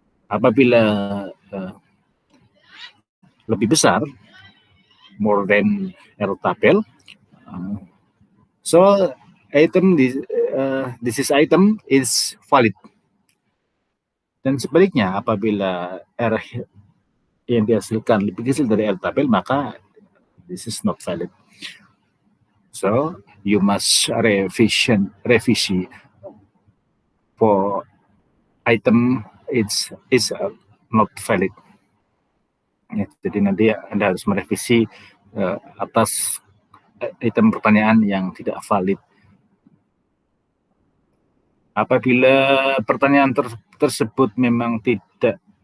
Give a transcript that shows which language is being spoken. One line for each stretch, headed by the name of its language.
English: Apabila lebih besar, more than R tabel, so item this is item is valid.
Indonesian: Dan sebaliknya, apabila R yang dihasilkan lebih kecil dari R tabel, maka this is not valid.
English: So you must revisi for item is not valid.
Indonesian: Ya, jadi nanti Anda harus merevisi atas item pertanyaan yang tidak valid. Apabila pertanyaan tersebut memang tidak